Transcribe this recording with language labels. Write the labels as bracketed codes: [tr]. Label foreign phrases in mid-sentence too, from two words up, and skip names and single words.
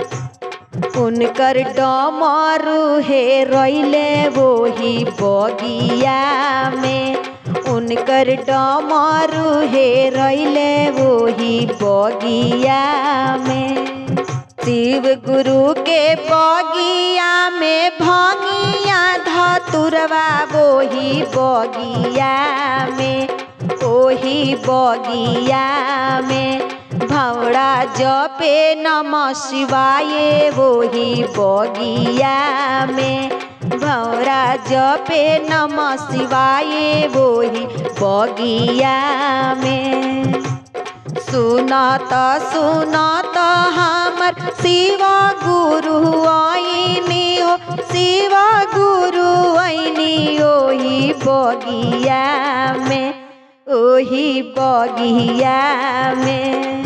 [bho] उनकर डमरू हे रैले वही बगिया में, उनकर डमरू हे रैले वही बगिया में। शिव गुरु के बगिया में भांगिया धतुरवा वही बगिया में, ओही बगिया में। भौरा जपे [sa] नमः शिवाय [bho] वही बगिया में, भौरा जपे [sa] नमः शिवाय [bho] वही बगिया में। सुनत सुनत हमर शिव गुरु आईनी हो, शिव गुरु आईनी ओही बगिया में, ओही बगिया में।